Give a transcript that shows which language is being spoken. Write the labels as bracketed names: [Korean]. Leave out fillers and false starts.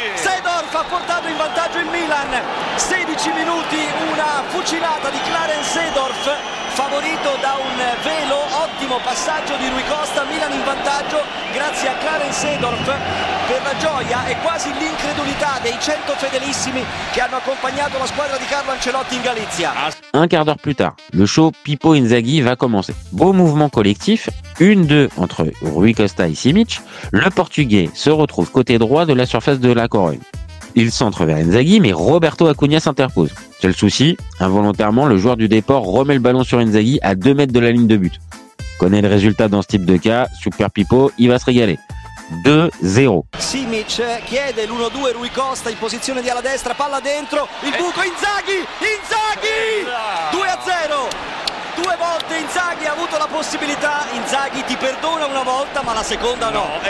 [Italian] Seedorf ha portato in vantaggio il Milan, 16 minuti, una fucilata di Clarence Seedorf, favorito da un velo, ottimo passaggio di Rui Costa, Milan in vantaggio grazie a Clarence Seedorf, per la gioia e quasi l'incredulità dei 100 fedelissimi che hanno accompagnato la squadra di Carlo Ancelotti in Galizia. [French] Un quart d'heure plus tard, le show Pippo Inzaghi va commencer. Beau mouvement collectif, 1-2 entre Rui Costa et Simic. Le Portugais se retrouve côté droit de la surface de la Corogne. Il centre vers Inzaghi, mais Roberto Acuna s'interpose. Quel souci, involontairement, le joueur du déport remet le ballon sur Inzaghi à 2 mètres de la ligne de but. Connaît le résultat dans ce type de cas, Super Pippo, il va se régaler. 2-0. [Italian] Simic chiede l'1-2, Rui Costa in posizione di ala destra, palla dentro, il buco, Inzaghi! 2-0! Due volte Inzaghi ha avuto la possibilità, Inzaghi ti perdona una volta ma la seconda no.